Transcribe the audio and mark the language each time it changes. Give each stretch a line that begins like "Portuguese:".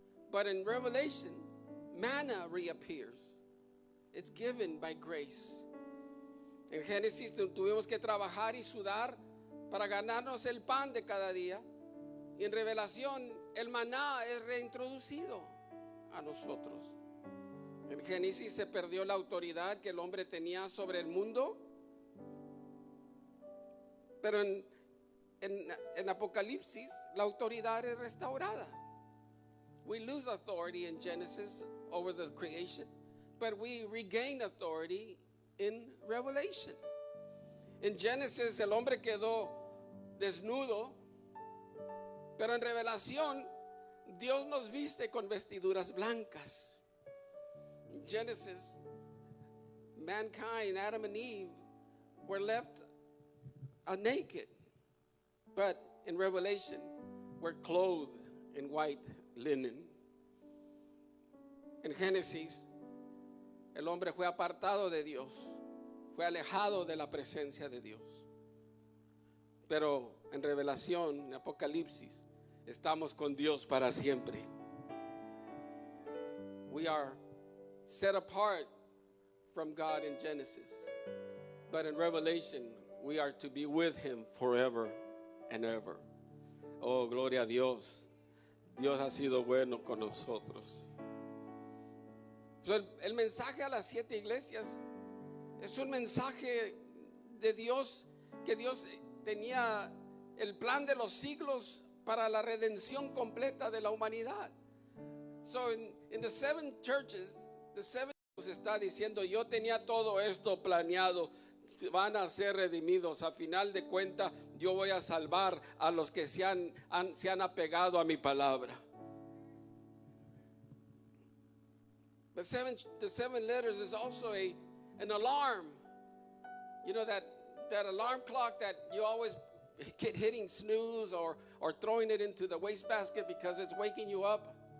English: But in Revelation, manna reappears. It's given by grace.
Spanish: En Génesis tuvimos que trabajar y sudar para ganarnos el pan de cada día. Y en Revelación, el maná es reintroducido a nosotros. En Génesis se perdió la autoridad que el hombre tenía sobre el mundo. Pero en Apocalipsis, la autoridad es restaurada.
English: We lose authority in Genesis over the creation, but we regain authority in Revelation.
Spanish: En Genesis el hombre quedó desnudo, pero en Revelación Dios nos viste con vestiduras blancas.
English: In Genesis, mankind, Adam and Eve, were left naked, but in Revelation we're clothed in white linen.
Spanish: En Génesis, el hombre fue apartado de Dios, fue alejado de la presencia de Dios. Pero en Revelación, en Apocalipsis, estamos con Dios para siempre.
English: We are set apart from God in Genesis, but in Revelation, we are to be with Him forever and ever.
Spanish: Oh, gloria a Dios. Dios ha sido bueno con nosotros. El mensaje a las 7 iglesias es un mensaje de Dios, que Dios tenía el plan de los siglos para la redención completa de la humanidad.
English: So in the 7
Spanish: churches, the 7 está diciendo, yo tenía todo esto planeado, van a ser redimidos. A final de cuentas, yo voy a salvar a los que se han apegado a mi palabra.
English: But the 7 letters is also an alarm. You know that alarm clock that you always get hitting snooze or throwing it into the wastebasket because it's waking you up.